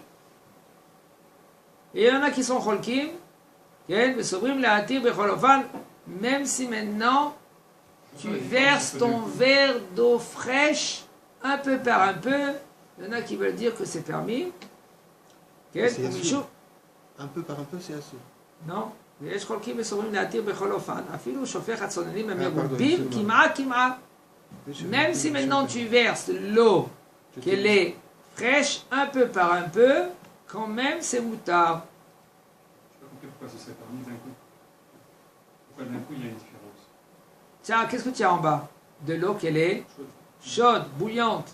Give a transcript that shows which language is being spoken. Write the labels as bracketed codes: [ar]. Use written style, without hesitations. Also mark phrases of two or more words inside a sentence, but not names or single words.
[fr] Et il y en a qui sont cholkim, même si maintenant, tu verses ton verre d'eau fraîche, un peu par un peu, il y en a qui veulent dire que c'est permis. Un peu par un peu, c'est assez. Non, [he] ויש חולקים וסוברים להתיר בכל אופן, אפילו שופך הצוננים המרובים כמעה. [fr] Même si maintenant tu verses l'eau qu'elle est fraîche, un peu par un peu, quand même c'est moutard. Je n'ai pas compris pourquoi ce serait permis d'un coup. Pourquoi d'un coup il y a une différence? Tiens, qu'est-ce que tu as en bas? De l'eau qu'elle est chaude, bouillante.